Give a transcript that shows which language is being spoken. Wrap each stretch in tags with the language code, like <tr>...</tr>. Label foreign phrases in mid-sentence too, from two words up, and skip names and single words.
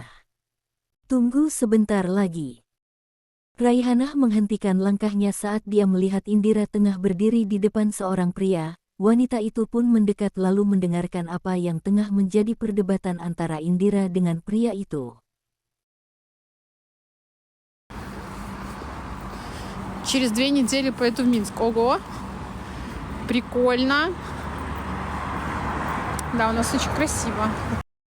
<id>Tunggu sebentar lagi. Raihanah menghentikan langkahnya saat dia melihat Indira tengah berdiri di depan seorang pria. Wanita itu pun mendekat lalu mendengarkan apa yang tengah menjadi perdebatan antara Indira dengan pria itu.</id> <ru>Через 2 недели поеду в Минск. Ого! Прикольно. Да, у нас очень красиво.</ru>